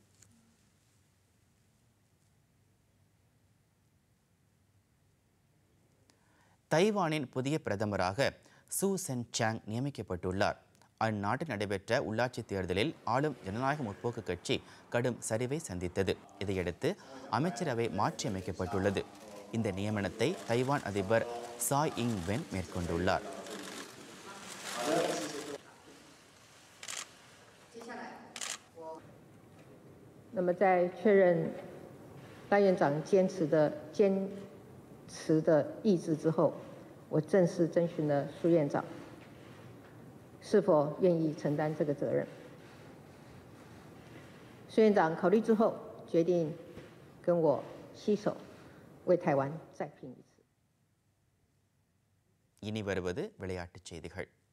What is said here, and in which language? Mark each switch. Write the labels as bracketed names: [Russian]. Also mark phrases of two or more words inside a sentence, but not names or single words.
[Tamil] தைவானின் புதிய பிரதமராக சூ சென் சாங் நியமிக்கப்பட்டுள்ளார். அந்நாட்டில் நடைபெற்ற உள்ளாட்சி தேர்தலில் ஆளும் ஜனநாயக முற்போக்கு கட்சி கடும் சரிவை சந்தித்தது. இதையடுத்து அமைச்சரவை மாற்றியமைக்கப்பட்டுள்ளது. இந்த நியமனத்தை தைவான் அதிபர் சாய் இங் வென் மேற்கொண்டுள்ளார். [Chinese] 在确认赖院长坚持的意志之后，我正式征询了苏院长是否愿意承担这个责任。苏院长考虑之后，决定跟我携手为台湾再拼一次。 [Tamil] இனி வருவது விளையாட்டுச் செய்திகள்.